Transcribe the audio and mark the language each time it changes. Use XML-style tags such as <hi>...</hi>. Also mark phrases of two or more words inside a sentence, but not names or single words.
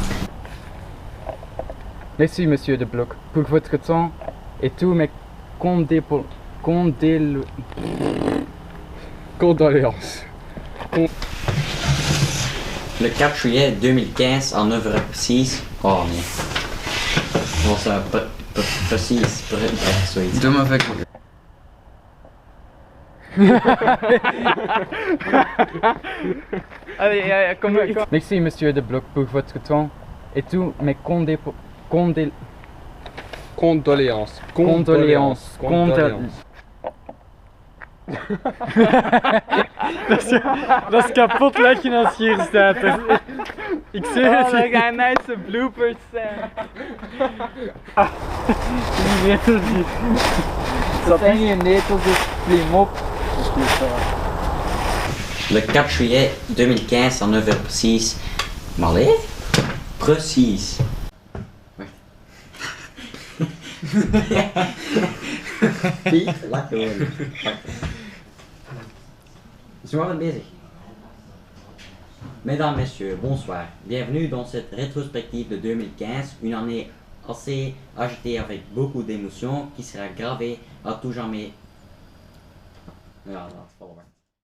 <fr>Merci, monsieur de Bloc, pour votre temps et tous mes Condoléances. Le 4 juillet 2015 à 9h précise. Oh merde. Bon, ça précise.</fr> <nl>Zoiets. Doe maar weg.</nl> <fr>Allez, merci, monsieur de Bloch, pour votre temps et tous mes Condoléances. condoléances.</fr> <nl>Dat is kapot lekker als je hier staat. Ik zeg het je. een nice bloopers zijn. Die netels hier. Dat zijn geen netels, dus klim op.</nl> <fr>Le 4 juillet 2015 à 9h précise. Malais?</fr> <nl>Precies. Piet, laat gewoon. Is nog bezig.</nl> <fr>Mesdames, Messieurs, bonsoir. Bienvenue dans cette rétrospective de 2015, une année assez agitée avec beaucoup d'émotions qui sera gravée à tout jamais. Voilà, c'est pas vrai.</fr>